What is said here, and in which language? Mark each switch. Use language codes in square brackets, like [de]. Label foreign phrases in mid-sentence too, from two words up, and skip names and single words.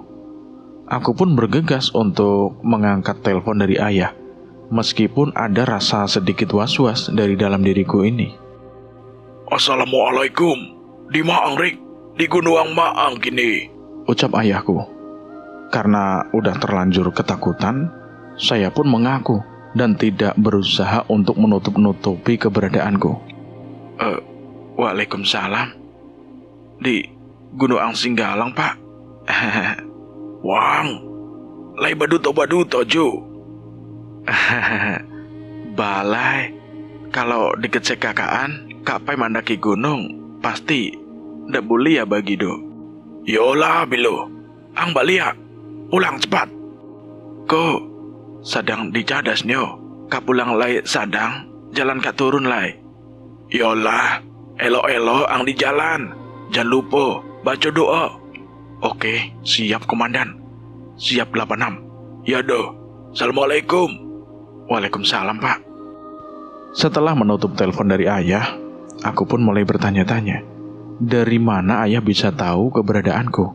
[id] Aku pun bergegas untuk mengangkat telepon dari ayah, meskipun ada rasa sedikit was-was dari dalam diriku ini. [min] Assalamualaikum, di Maang Rik, di Gunung Maang kini, [id] ucap ayahku. Karena udah terlanjur ketakutan, saya pun mengaku dan tidak berusaha untuk menutup-nutupi keberadaanku. [ar] Waalaikumsalam. [id] Di Gunung Singgalang, Pak. [min] Wang, lai baduto ju. Balai, kalau dikecek kakaan, kapai mandaki gunung, pasti ndak boleh ya bagi do. Yolah bilo, ang balia, pulang cepat. Ko, sadang di Cadas nyo, kapulang lai sadang, jalan ka turun lai. Yolah, elo-elo ang di jalan, [id] jangan lupa baca doa. Oke, siap komandan. Siap 86. [min] Ya do, Assalamualaikum. [ar] Waalaikumsalam, Pak. [id] Setelah menutup telepon dari ayah, aku pun mulai bertanya-tanya. Dari mana ayah bisa tahu keberadaanku?